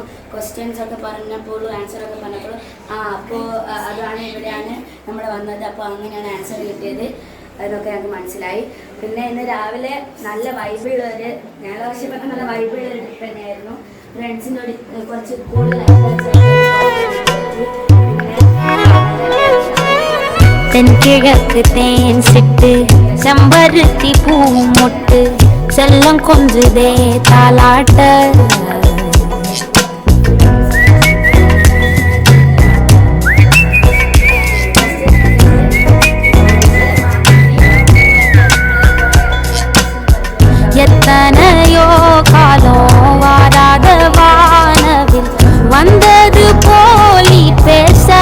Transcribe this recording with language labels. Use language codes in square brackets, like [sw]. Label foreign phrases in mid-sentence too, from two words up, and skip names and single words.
[ml] ക്വസ്റ്റ്യൻസൊക്കെ പറഞ്ഞപ്പോഴും ആൻസറൊക്കെ പറഞ്ഞപ്പോഴും അപ്പോൾ അതാണ് ഇവിടെയാണ് നമ്മൾ വന്നത്, അപ്പോൾ അങ്ങനെയാണ് ആൻസർ കിട്ടിയത് എന്നൊക്കെ ഞങ്ങൾക്ക് മനസ്സിലായി. പിന്നെ ഇന്ന് രാവിലെ നല്ല വൈബുള്ളൊരു ഞായറാഴ്ച നല്ല വൈബുള്ളൊരു ട്രിപ്പ് തന്നെയായിരുന്നു. ഫ്രണ്ട്സിൻ്റെ കുറച്ച് കൂടുതൽ [ta] தென்கிழக்கு தேன் சிட்டு செம்பருத்தி பூ மொட்டு செல்லம் கொஞ்சுதே தாலாட்ட எத்தனையோ காலம் வாராத வானவில் வந்தது போலி பேச